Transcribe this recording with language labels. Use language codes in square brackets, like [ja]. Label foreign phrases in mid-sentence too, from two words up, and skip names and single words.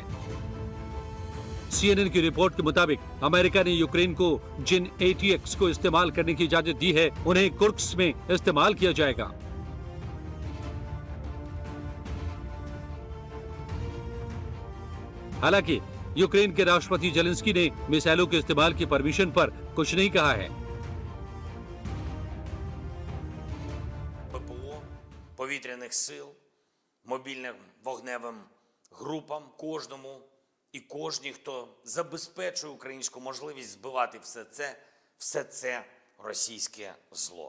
[hi] सीएनएन की रिपोर्ट के मुताबिक अमेरिका ने यूक्रेन को जिन ATX को इस्तेमाल करने की इजाजत दी है उन्हें कुर्स्क में इस्तेमाल किया जाएगा। हालांकि यूक्रेन के राष्ट्रपति जेलेंस्की ने मिसाइलों के इस्तेमाल की परमिशन पर कुछ नहीं कहा है। [uk] Повітряних сил, мобільним вогневим групам, кожному і кожній, хто забезпечує українську можливість збивати все це російське зло.